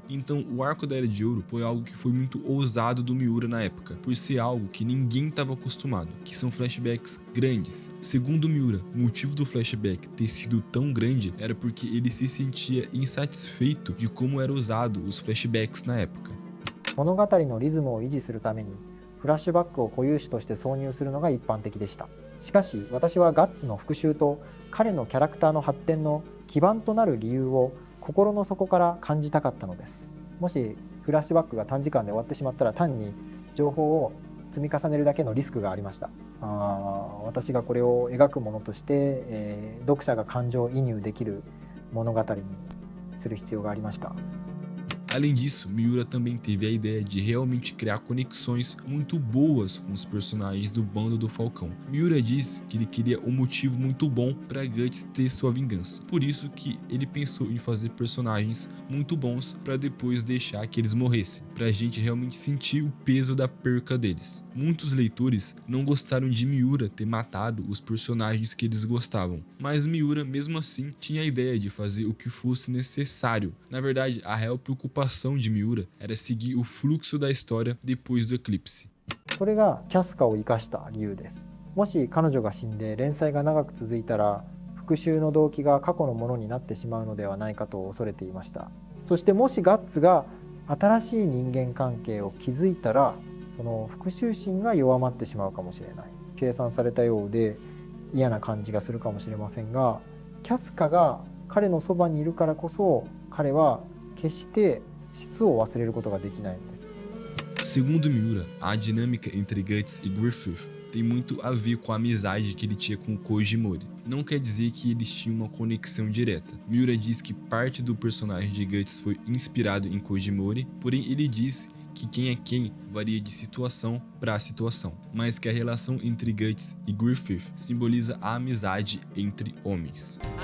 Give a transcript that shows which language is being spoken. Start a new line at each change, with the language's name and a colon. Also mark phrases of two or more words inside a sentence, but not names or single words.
Portuguese: Então, o arco da Era de Ouro foi algo que foi muito ousado do Miura na época, por ser algo que ninguém estava acostumado, que são flashbacks grandes. Segundo Miura, o motivo do flashback ter sido tão grande era porque ele se sentia insatisfeito de como eram usados os flashbacks na época.
Japanese: 物語のリズムを維持するためにフラッシュバックを固有種として挿入するのが一般的でした。しかし私はガッツの復讐と彼のキャラクターの発展の基盤となる理由を心の底から感じたかったのです。もしフラッシュバックが短時間で終わってしまったら単に情報を積み重ねるだけのリスクがありました。私がこれを描くものとして、読者が感情移入できる物語にする必要がありました。
Portuguese: Além disso, Miura também teve a ideia de realmente criar conexões muito boas com os personagens do bando do Falcão. Miura disse que ele queria um motivo muito bom para Guts ter sua vingança. Por isso que ele pensou em fazer personagens muito bons para depois deixar que eles morressem, para a gente realmente sentir o peso da perca deles. Muitos leitores não gostaram de Miura ter matado os personagens que eles gostavam, mas Miura mesmo assim tinha a ideia de fazer o que fosse necessário. Na verdade, a real preocupação de Miura era seguir o fluxo da história depois do eclipse.
Japanese: それがキャスカを生かした理由です。もし彼女が死んで連載が長く続いたら復讐の動機が過去のものになってしまうのではないかと恐れていました。そしてもしガッツが新しい人間関係を築いたらその復讐心が弱まってしまうかもしれない。計算されたようで嫌な感じがするかもしれませんが、キャスカが彼のそばにいるからこそ彼は決して質を忘れることができないんです。
Portuguese: Segundo Miura, a dinâmica entre Guts e Griffith tem muito a ver com a amizade que ele tinha com Koji Mori. Não quer dizer que eles tinham uma conexão direta. Miura diz que parte do personagem de Guts foi inspirado em Koji Mori, porém ele disse que quem é quem varia de situação para situação, mas que a relação entre Guts e Griffith simboliza a amizade entre homens.